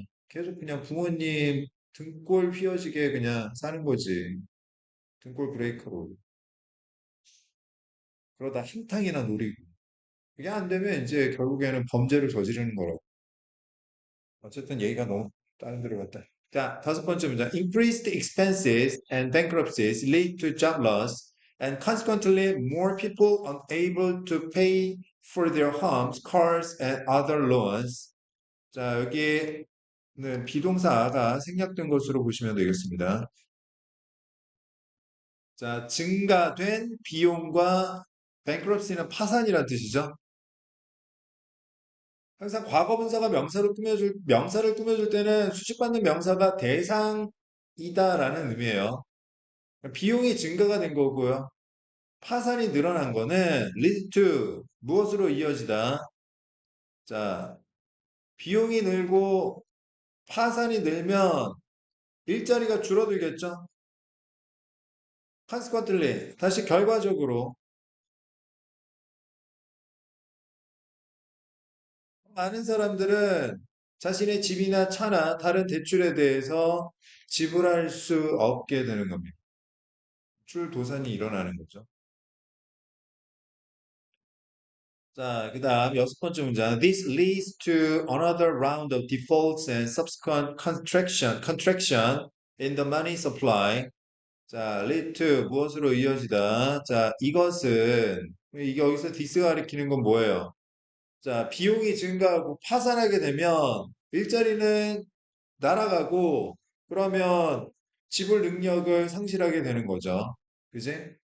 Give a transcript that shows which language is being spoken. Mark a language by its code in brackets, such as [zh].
[ko] 계속 그냥 부모님 등골 휘어지게 그냥 사는 거지. 등골 브레이크로. 그러다 한탕이나 노리고. 그게 안 되면 이제 결국에는 범죄를 저지르는 거라고. 어쨌든 얘기가 너무 다른 데로 갔다. 자, 다섯 번째 문장. [en] Increased expenses and bankruptcies lead to job loss and consequently more people unable to pay for their homes, cars, and other loans. [ko] 자, 여기는 비동사가 생략된 것으로 보시면 되겠습니다. 자, 증가된 비용과 bankruptcy는 파산이란 뜻이죠. 항상 과거 분사가 명사를 꾸며줄 때는 수식받는 명사가 대상이 이다라는 의미예요. 비용이 증가가 된 거고요. 파산이 늘어난 거는 lead to 무엇으로 이어지다. 자, 비용이 늘고 파산이 늘면 일자리가 줄어들겠죠? consequently, 다시 결과적으로 많은 사람들은 자신의 집이나 차나 다른 대출에 대해서 지불할 수 없게 되는 겁니다. 출 도산이 일어나는 거죠. 자, 그다음 여섯 번째 문장. [en] This leads to another round of defaults and subsequent contraction in the money supply. [ko] 자, lead to 무엇으로 이어지다. 자, 이것은 이게 여기서 this가 가리키는 건 뭐예요? 자, 비용이 증가하고 파산하게 되면 일자리는 날아가고 그러면 지불 능력을 상실하게 되는 거죠. 그지?